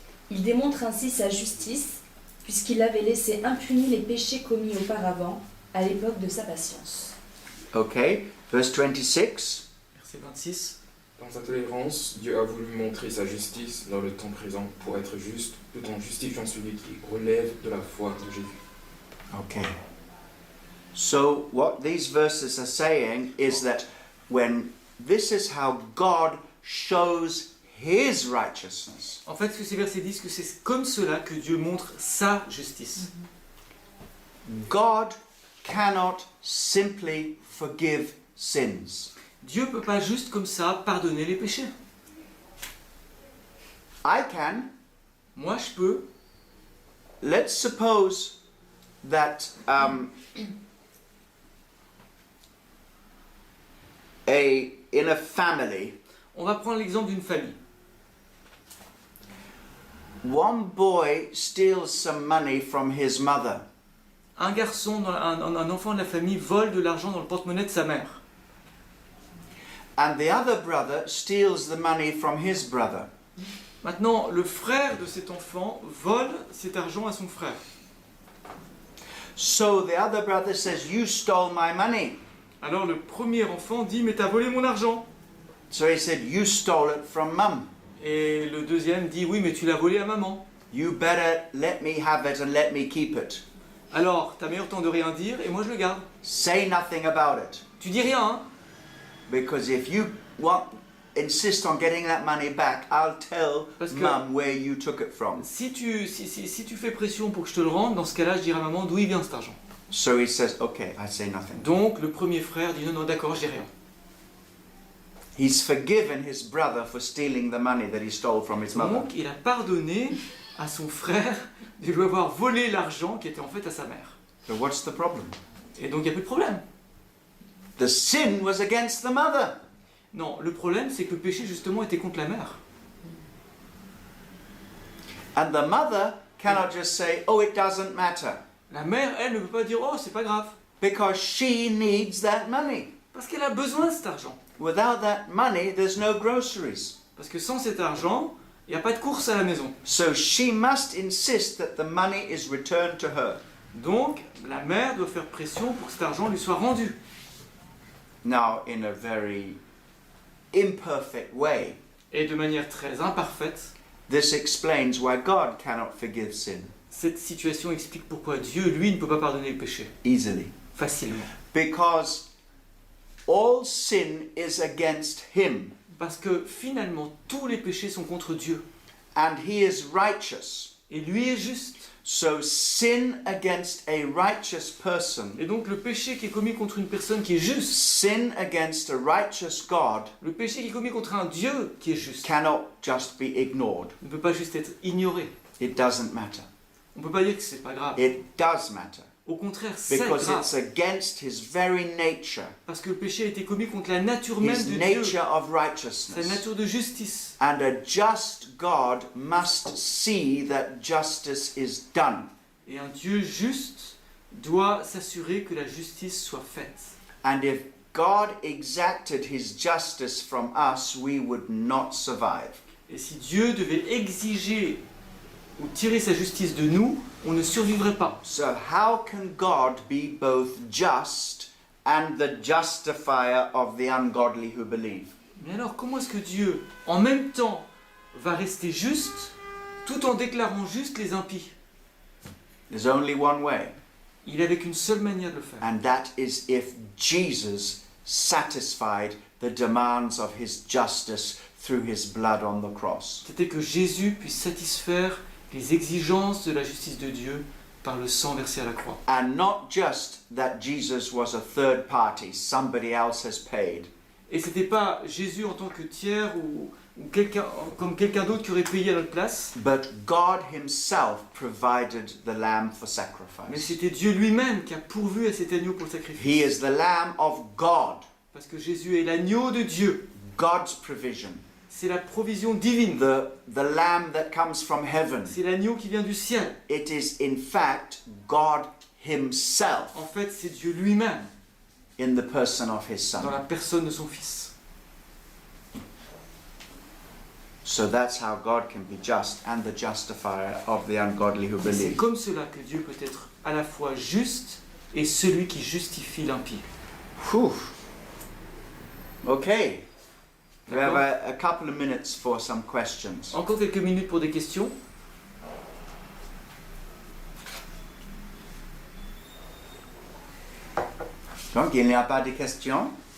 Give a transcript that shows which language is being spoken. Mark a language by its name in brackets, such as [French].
[French] Il démontre ainsi sa justice, puisqu'il avait laissé impunis les péchés commis auparavant, à l'époque de sa patience. [English] Okay. Verse 26. [French] Verset 26. Dans sa tolérance, Dieu a voulu montrer sa justice dans le temps présent pour être juste, tout en justifiant celui qui relève de la foi de Jésus. [English] Okay. So what these verses are saying is that when this is how God shows his righteousness. [French] En fait, ce que ces versets disent, que c'est comme cela que Dieu montre sa justice. [English] God cannot simply forgive sins. [French] Dieu ne peut pas juste comme ça pardonner les péchés. [English] I can. [French] Moi, je peux. [English] Let's suppose that in a family, [French] On va prendre l'exemple d'une famille. [English] one boy steals some money from his mother. [French] Un garçon, un enfant de la famille vole de l'argent dans le porte-monnaie de sa mère. [English] And the other brother steals the money from his brother. [French] Maintenant, le frère de cet enfant vole cet argent à son frère. [English] So the other brother says, "You stole my money." [French] Alors le premier enfant dit « Mais t'as volé mon argent !» [English] So he said, "You stole it from mum. [French] Et le deuxième dit « Oui, mais tu l'as volé à maman. [English] You better let me have it and let me keep it. [French] Alors, t'as meilleur temps de rien dire et moi je le garde. [English] Say nothing about it. [French] Tu dis rien, hein? [English] Because if you insist on getting that money back, I'll tell [French] Parce que- [English] mum where you took it from." [French] Si tu fais pression pour que je te le rende, dans ce cas-là, je dirai à maman d'où il vient cet argent. [English] So he says, "Okay, I say nothing." [French] Donc, le premier frère dit « Non, non, d'accord, je dis rien. » [English] He's forgiven his brother for stealing the money that he stole from his mother. [French] Donc, il a pardonné à son frère de lui avoir volé l'argent qui était en fait à sa mère. [English] So what's the problem? [French] Et donc, il n'y a plus de problème. [English] The sin was against the mother. [French] Non, le problème, c'est que le péché, justement, était contre la mère. [English] And the mother cannot just say, "Oh, it doesn't matter," [French] La mère, elle, ne peut pas dire « Oh, c'est pas grave [English] because she needs that money. ». [French] Parce qu'elle a besoin de cet argent. [English] Without that money, there's no groceries. [French] Parce que sans cet argent, il n'y a pas de course à la maison. [English] So she must insist that the money is returned to her. [French] Donc, la mère doit faire pression pour que cet argent lui soit rendu. [English] Now, in a very imperfect way, [French] Et de manière très imparfaite, [English] this explains why God cannot forgive sin [French] cette situation explique pourquoi Dieu, lui, ne peut pas pardonner le péché [English] easily. [French] facilement. [English] Because all sin is against him, [French] Parce que finalement, tous les péchés sont contre Dieu. [English] and he is righteous. [French] Et lui est juste. [English] So sin against a righteous person, [French] Et donc le péché qui est commis contre une personne qui est juste, [English] sin against a righteous God, [French] le péché qui est commis contre un Dieu qui est juste, [English] cannot just be ignored. [French] ne peut pas juste être ignoré. [English] It doesn't matter. [French] On ne peut pas dire que c'est pas grave. [English] It does matter. [French] Au contraire, c'est [English] Because [French] grave. [English] it's against his very nature, [French] Parce que le péché a été commis contre la nature même [English] his [French] de Dieu, [English] nature of [French] sa [English] righteousness. [French] nature de justice. [English] And a just God must see that justice is done. [French] Et un Dieu juste doit s'assurer que la justice soit faite. [English] And if God exacted his justice from us, we would not survive. [French] Et si Dieu devait exiger ou tirer sa justice de nous, on ne survivrait pas. [English] So how can God be both just and the justifier of the ungodly who believe? [French] Mais alors, comment est-ce que Dieu, en même temps, va rester juste, tout en déclarant juste les impies? [English] There's only one way, [French] Il n'avait qu'une seule manière de le faire. [English] and that is if Jesus satisfied the demands of his justice through his blood on the cross. [French] C'était que Jésus puisse satisfaire les exigences de la justice de Dieu par le sang versé à la croix. [English] And not just that Jesus was a third party, somebody else has paid. [French] Et c'était pas Jésus en tant que tiers ou quelqu'un, comme quelqu'un d'autre qui aurait payé à notre place, [English] But God himself provided the lamb for [French] mais [English] sacrifice. [French] c'était Dieu lui-même qui a pourvu à cet agneau pour le sacrifice. [English] He is the lamb of God, [French] Parce que Jésus est l'agneau de Dieu. [English] God's provision. [French] C'est la provision divine. [English] The lamb that comes from heaven. [French] C'est l'agneau qui vient du ciel. [English] It is in fact God himself [French] En fait, c'est Dieu lui-même [English] in the person of his [French] dans [English] son. [French] la personne de son Fils. [English] So that's how God can be just and the justifier of the ungodly who [French] Et c'est [English] believe. [French] comme cela que Dieu peut être à la fois juste et celui qui justifie l'impie. [English] Whew. Okay. We have [French] D'accord. [English] a couple of minutes for some questions. [French] Encore quelques minutes pour des questions. Donc, il n'y a pas de questions?